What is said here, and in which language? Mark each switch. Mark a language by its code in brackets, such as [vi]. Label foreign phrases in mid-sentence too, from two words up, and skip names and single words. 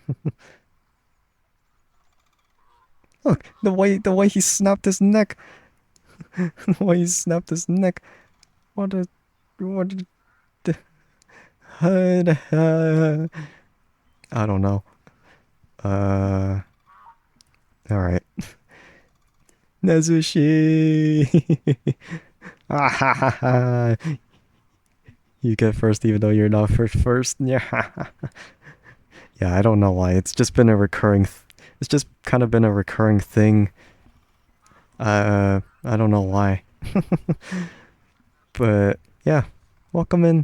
[en] Look, the way he snapped his neck. The way he snapped his neck. What a what a I don't know. Uh all right. Nezushi. Ah, ha, ha, ha. You get first even though you're not first. Yeah. Yeah, I don't know why. It's just been a recurring it's just kind of been a recurring thing. I don't know why. But yeah, welcome in.